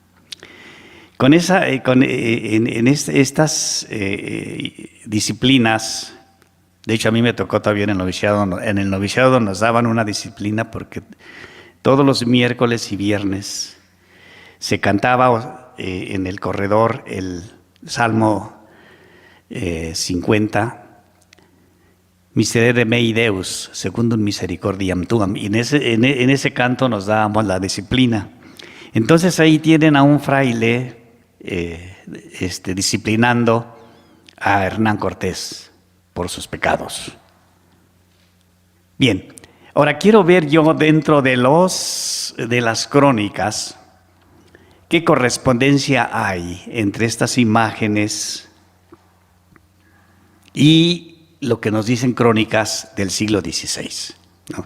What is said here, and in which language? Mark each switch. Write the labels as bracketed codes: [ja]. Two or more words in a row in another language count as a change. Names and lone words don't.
[es] Estas disciplinas, de hecho a mí me tocó todavía en el noviciado nos daban una disciplina, porque todos los miércoles y viernes se cantaba en el corredor el Salmo 50, [la] Miserere mei Deus, secundum misericordiam tuam, [es] y en ese canto nos dábamos la disciplina. Entonces ahí tienen a un fraile disciplinando a Hernán Cortés por sus pecados. Bien, ahora quiero ver yo dentro de las crónicas qué correspondencia hay entre estas imágenes y lo que nos dicen crónicas del siglo XVI, ¿no?